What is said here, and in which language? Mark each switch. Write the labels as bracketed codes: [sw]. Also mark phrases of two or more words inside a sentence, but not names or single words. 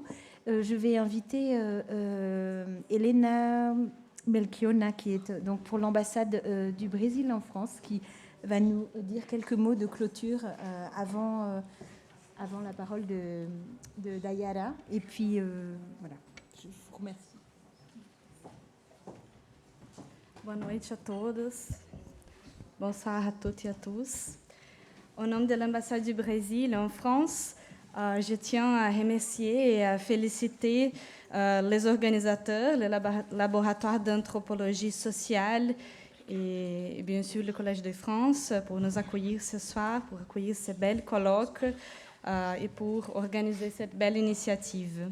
[fr] Je vais inviter Elena Melchiona, qui est donc pour l'ambassade du Brésil en France, qui va nous dire quelques mots de clôture avant la parole de Dayara. Et puis, voilà, je vous remercie. [pt] Boa noite a todos. [fr] Bonsoir à toutes et à tous. Au nom de l'ambassade du Brésil en France, je tiens à remercier et à féliciter les organisateurs, le laboratoire d'anthropologie sociale et bien sûr le Collège de France pour nous accueillir ce soir, pour accueillir ce bel colloque et pour organiser cette belle initiative.